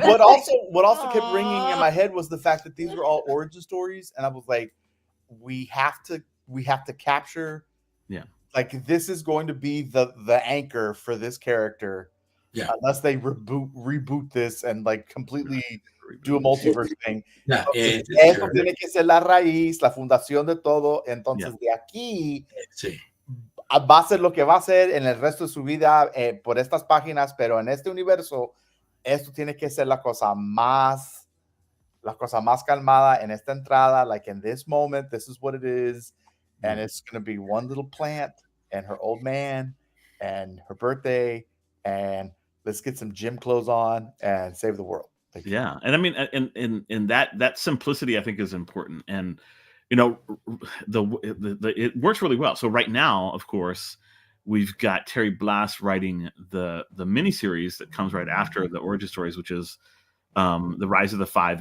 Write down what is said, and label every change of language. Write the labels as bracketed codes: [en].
[en] What also kept ringing in my head was the fact that these were all origin stories. And I was like, we have to capture, like this is going to be the anchor for this character. Yeah. Unless they reboot this and like completely do a multiverse thing. [es] Eso tiene que ser la raíz, la fundación de todo. Entonces de aquí va a ser lo que va a ser en el resto de su vida por estas páginas, pero en este universo esto tiene que ser la cosa más calmada en esta entrada. [en] Like in this moment, this is what it is, and it's going to be one little plant, and her old man and her birthday, and let's get some gym clothes on and save the world. Like, yeah, and I mean, and that simplicity I think is important, and you know, the it works really well. So right now, of course, we've got Terry Blass writing the miniseries that comes right after the origin stories, which is The Rise of the Five.